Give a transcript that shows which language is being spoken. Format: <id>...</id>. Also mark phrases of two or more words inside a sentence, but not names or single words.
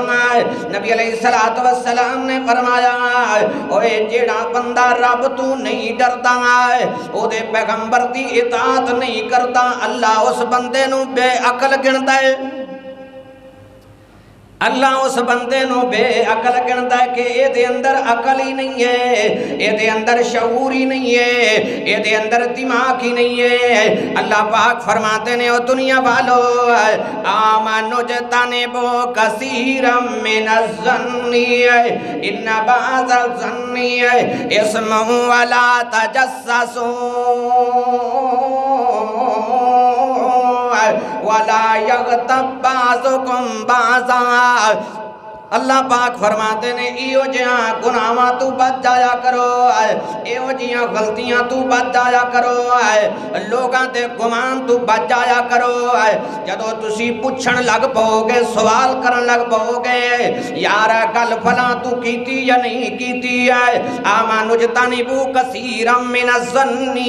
<pa>نبی</pa> <ar>عليه الصلاة والسلام</ar> <pa>نے فرمایا اوئے جیہڑا بندہ رب توں نئیں ڈردا اوہدے پیغمبر دی اطاعت نئیں کردا، اللہ اس بندے نوں بےعقل گندا اے. اللہ اس بندے نوں بےعقل گندا اے کہ ایہدے اندر عقل ہی نئیں اے، ایہدے اندر شعور ہی نئیں اے، ایہدے اندر دماغ ہی نئیں اے. اللہ پاک فرماندے نے او دنیا والو</pa> <ar>آمنوا اجتنبوا كثيرا من الظن إن بعض الظن إثم ولا تجسسوا ولا يغتب بعضكم بعضا.</ar> <pa>اللہ پاک فرماندے نے ایہو جہے گناہاں توں بچ جایا کرو، ایہو جہیاں غلطیاں توں بچ جایا کرو، لوکاں دے گمان توں بچ جایا کرو. جدوں تسی پچھن لگ پاؤ گے، سوال کرن لگ پاؤ گے یار گل فلاں توں کیتی یا نئیں کیتی اے,</pa> <ar>آمنوا اجتنبوا كثيرا من الظن.</ar>